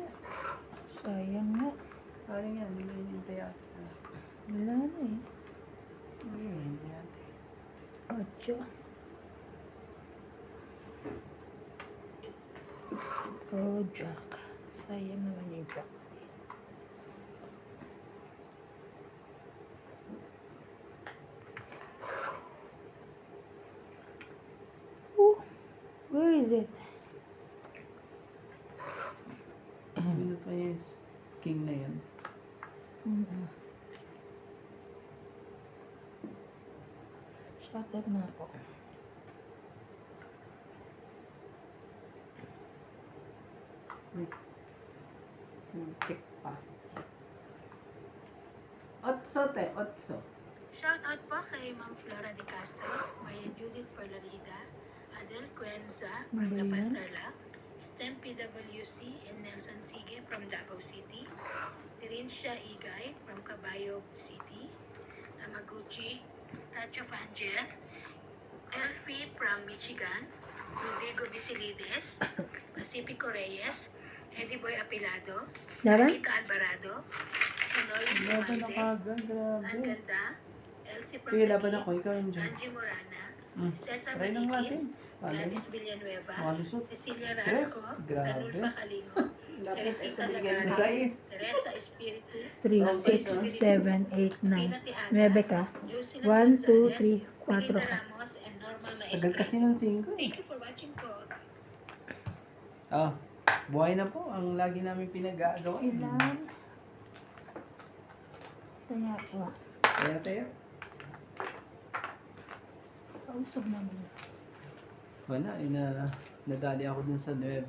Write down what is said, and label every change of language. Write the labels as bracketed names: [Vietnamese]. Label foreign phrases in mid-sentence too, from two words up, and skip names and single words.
[Filipino] Sayang nga. Parang yan, hindi mo hinintay ate. Wala na eh. Hindi mo hinintay ate. 8. Oh, Jack. Sayang naman yung Jack. [English] Where is it? [Filipino] Ano pa yung king na yan? [English] Shut up [Filipino] na ako. Pick pa. 8 te. 8. [English] Shout out [Filipino] po kay Ma'am Flora de Castro, Maria Judith Perlarida, Adel Cuenza from La Ano yan? Pasterla, STEM PWC and Nelson Sige from Davao City, Tirinsha Igay from Cabayo City, Amaguchi, Tacho Fangel, Elfie from Michigan, Rodrigo Visilides, Pacifico Reyes, Eddie Boy Apilado, Dara? Anita Alvarado, Honoris Laban na Amante, kagad, Ang grabe. Ganda, Elsie Sige, laban Pagdaki, ako. Ikaw yung dyan. Angie Morana, Cesar Try lang Maniquis, natin. Paano? Gladys Villanueva, Malusot. Cecilia Tres. Rasco, Grabe. Ranulfa Calino, Teresita Ito Lagana, Sa is. Teresa Espiritu, 3, 6, 7, 8, 9. Tina Tiana, 9 ka. Jocelyn 1, 2, Gonzalez, 3, 4 Melita ka. Ramos, and Norma Tagal kasi Maestre. ng 5. [English] Thank you for watching po. [Filipino] Buhay na po ang lagi namin pinag-aagawa. Ilan? Kaya po. Kaya tayo. Kausap naman. Wala, nadali ako dun sa 9.